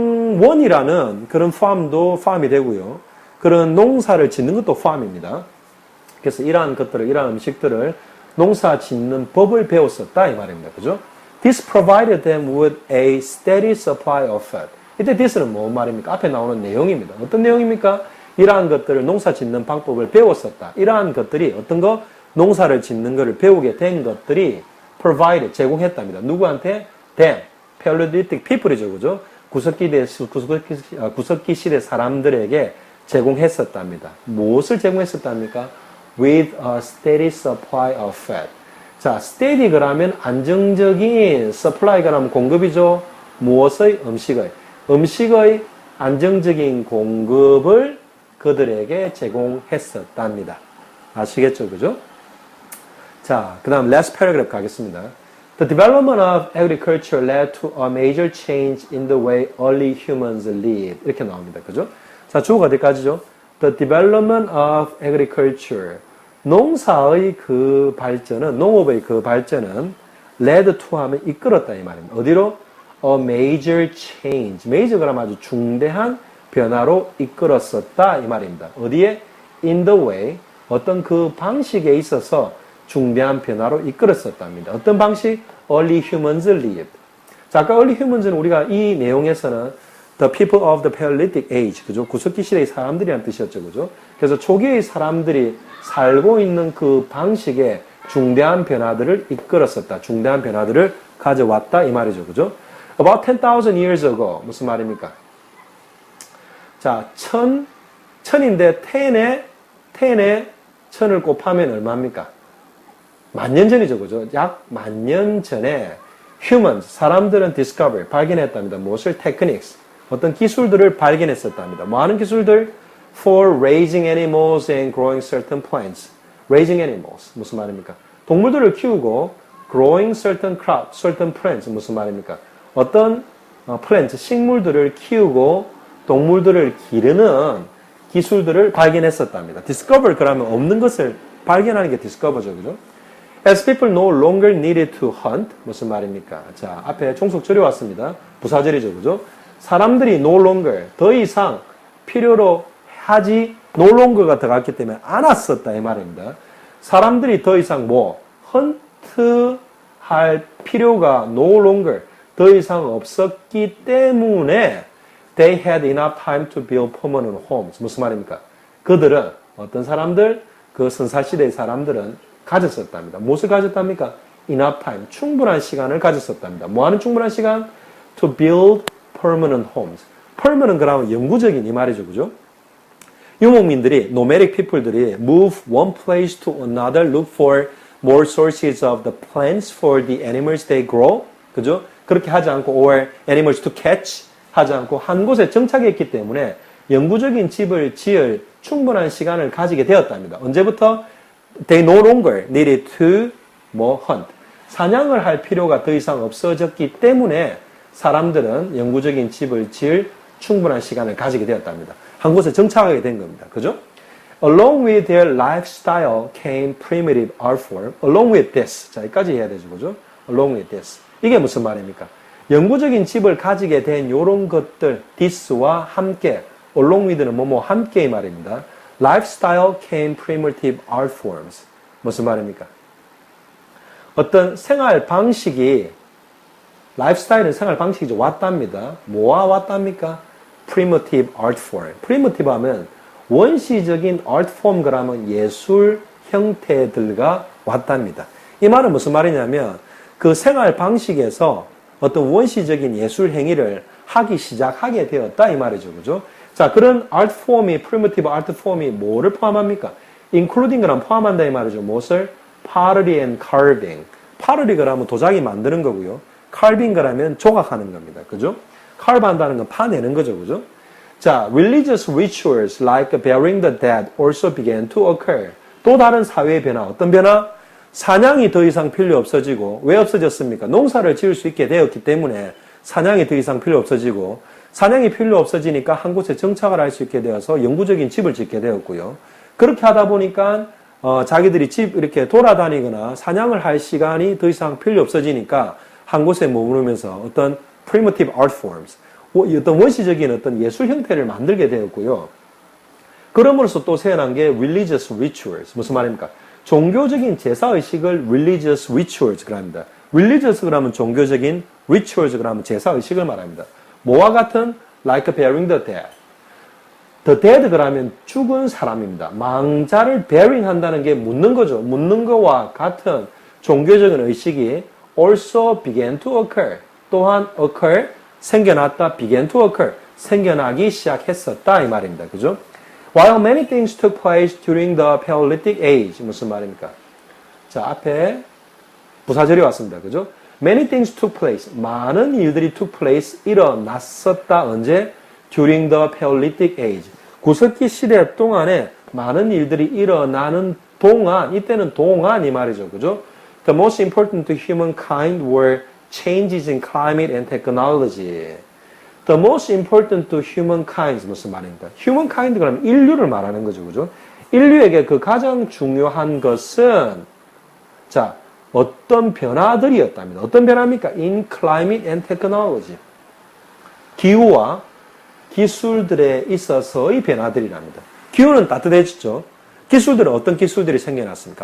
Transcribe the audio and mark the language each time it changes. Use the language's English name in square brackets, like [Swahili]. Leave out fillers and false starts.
[Korean] 농원이라는 그런 farm도 farm이 되고요. 그런 농사를 짓는 것도 farm입니다. 그래서 이러한 것들을, 이러한 음식들을 농사 짓는 법을 배웠었다 이 말입니다. 그죠? [English] This provided them with a steady supply of food. [Korean] 이때 this는 뭐 말입니까? 앞에 나오는 내용입니다. 어떤 내용입니까? 이러한 것들을 농사 짓는 방법을 배웠었다. 이러한 것들이 어떤 거? 농사를 짓는 것을 배우게 된 것들이 provided, 제공했답니다. 누구한테? [English] them, Paleolithic people이죠. [Korean] 그죠? 구석기 시대 사람들에게 제공했었답니다. 무엇을 제공했었답니까? [English] With a steady supply of food. [Korean] 자, steady 그러면 안정적인, supply 그러면 공급이죠. 무엇의? 음식의. 음식의 안정적인 공급을 그들에게 제공했었답니다. 아시겠죠? 그죠? 자, 그 다음 last paragraph 가겠습니다. [English] The development of agriculture led to a major change in the way early humans lived. [Korean] 이렇게 나옵니다. 그죠? 자, 주어가 어디까지죠? [English] The development of agriculture. [Korean] 농사의 그 발전은, 농업의 그 발전은 led to 하면 이끌었다 이 말입니다. [English] 어디로? A major change. [Korean] major 그러면 아주 중대한 변화로 이끌었었다 이 말입니다. [English] 어디에? In the way. [Korean] 어떤 그 방식에 있어서 중대한 변화로 이끌었었답니다. 어떤 방식? [English] Early humans lived. [Korean] 자, 아까 early humans는 우리가 이 내용에서는 [English] the people of the Paleolithic age, [Korean] 그죠? 구석기 시대의 사람들이란 뜻이었죠, 그죠? 그래서 초기의 사람들이 살고 있는 그 방식에 중대한 변화들을 이끌었었다. 중대한 변화들을 가져왔다 이 말이죠, 그죠? [English] About 10,000 years ago. [Korean] 무슨 말입니까? 자, 천인데 텐에 천을 곱하면 얼마입니까? 만년 전이죠, 그죠? 약 만년 전에 humans, 사람들은 discover, 발견했답니다. 무엇을? techniques, 어떤 기술들을 발견했었답니다. 뭐 하는 기술들? [English] For raising animals and growing certain plants. raising animals, [Korean] 무슨 말입니까? 동물들을 키우고 [English] growing certain crops, certain plants, [Korean] 무슨 말입니까? 어떤 plants, 식물들을 키우고 동물들을 기르는 기술들을 발견했었답니다. discover 그러면 없는 것을 발견하는 게 discover죠, 그죠? [English] As people no longer needed to hunt. [Korean] 무슨 말입니까? 자, 앞에 종속절이 왔습니다. 부사절이죠, 그죠? 사람들이 no longer, 더 이상 필요로 하지, no longer가 들어갔기 때문에 안 왔었다, 이 말입니다. 사람들이 더 이상 뭐, 헌트 할 필요가 no longer, 더 이상 없었기 때문에 [English] they had enough time to build permanent homes. [Korean] 무슨 말입니까? 그들은, 어떤 사람들? 그 선사시대의 사람들은 가졌었답니다. 무엇을 가졌답니까? [English] Enough time. [Korean] 충분한 시간을 가졌었답니다. 뭐 하는 충분한 시간? [English] To build permanent homes. [Korean] permanent 그러면 영구적인 이 말이죠. 그죠? [English] 유목민들이, nomadic people들이 move one place to another, look for more sources of the plants for the animals they grow. [Korean] 그죠? 그렇게 하지 않고, [English] or animals to catch [Korean] 하지 않고 한 곳에 정착했기 때문에 영구적인 집을 지을 충분한 시간을 가지게 되었답니다. 언제부터? [English] They no longer needed to hunt. [Korean] 사냥을 할 필요가 더 이상 없어졌기 때문에 사람들은 영구적인 집을 지을 충분한 시간을 가지게 되었답니다. 한 곳에 정착하게 된 겁니다. 그죠? [English] Along with their lifestyle came primitive art form. Along with this. [Korean] 자, 여기까지 해야 되죠. 그죠? Along with this. 이게 무슨 말입니까? 영구적인 집을 가지게 된 요런 것들, this와 함께, along with는 함께의 말입니다. [English] Lifestyle came primitive art forms. [Korean] 무슨 말입니까? 어떤 생활 방식이, lifestyle은 생활 방식이죠. 왔답니다. 뭐와 왔답니까? [English] Primitive art form. [Korean] Primitive 하면 원시적인 art form 그러면 예술 형태들과 왔답니다. 이 말은 무슨 말이냐면 그 생활 방식에서 어떤 원시적인 예술 행위를 하기 시작하게 되었다 이 말이죠. 그죠? 자, 그런 art form이, primitive art form이 뭐를 포함합니까? including 그러면 포함한다 이 말이죠. [English] 무엇을? pottery and carving. [Korean] pottery 그러면 도자기 만드는 거고요. carving 그러면 조각하는 겁니다. 그죠? carve 한다는 건 파내는 거죠. 그죠? [English] 자, religious rituals like burying the dead also began to occur. [Korean] 또 다른 사회의 변화. 어떤 변화? 사냥이 더 이상 필요 없어지고, 왜 없어졌습니까? 농사를 지을 수 있게 되었기 때문에 사냥이 더 이상 필요 없어지고, 사냥이 필요 없어지니까 한 곳에 정착을 할 수 있게 되어서 영구적인 집을 짓게 되었고요. 그렇게 하다 보니까 자기들이 집 이렇게 돌아다니거나 사냥을 할 시간이 더 이상 필요 없어지니까 한 곳에 머무르면서 어떤 primitive art forms, 어떤 원시적인 어떤 예술 형태를 만들게 되었고요. 그럼으로써 또 세어난 게 religious rituals. 무슨 말입니까? 종교적인 제사의식을 religious rituals 합니다. religious 그러면 종교적인, rituals 그러면 제사의식을 말합니다. 뭐와 같은? [English] like burying the dead. [Korean] the dead 그러면 죽은 사람입니다. 망자를 burying 한다는 게 묻는 거죠. 묻는 거와 같은 종교적인 의식이 [English] also began to occur. [Korean] 또한 occur, 생겨났다, began to occur, 생겨나기 시작했었다 이 말입니다. 그죠? [English] While many things took place during the Paleolithic Age. [Korean] 무슨 말입니까? 자, 앞에 부사절이 왔습니다. [English] 그죠? Many things took place. [Korean] 많은 일들이 took place. 일어났었다. 언제? [English] During the Paleolithic Age. [Korean] 구석기 시대 동안에 많은 일들이 일어나는 동안, 이때는 동안 이 말이죠. 그죠? [English] The most important to humankind were changes in climate and technology. The most important to humankind [Korean] 무슨 말입니까? humankind 그러면 인류를 말하는 거죠. 그죠? 인류에게 그 가장 중요한 것은 자, 어떤 변화들이었답니다. 어떤 변화입니까? [English] In climate and technology. [Korean] 기후와 기술들에 있어서의 변화들이랍니다. 기후는 따뜻해졌죠. 기술들은 어떤 기술들이 생겨났습니까?